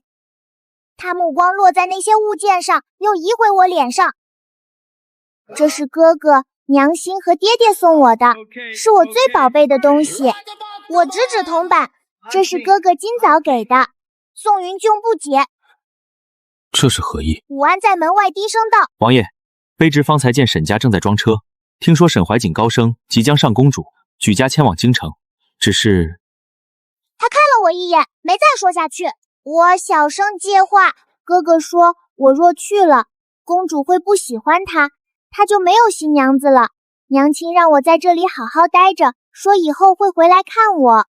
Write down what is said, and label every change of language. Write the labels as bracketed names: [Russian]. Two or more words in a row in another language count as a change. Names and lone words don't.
[Chinese] 他目光落在那些物件上，又移回我臉上。這是哥哥、娘親和爹爹送我的，是我最寶貝的東西。我指指銅板，這是哥哥今早給的。宋雲俊不解，這是何意？武安在門外低聲道： 王爺，卑職方才見沈家正在裝車，聽說沈懷瑾高升，即將上公主，舉家遷往京城。只是…… 他看了我一眼，沒再說下去。我小聲接話，哥哥說，我若去了，公主會不喜歡他，他就沒有新娘子了。娘親讓我在這裡好好待着，說以後會回來看我。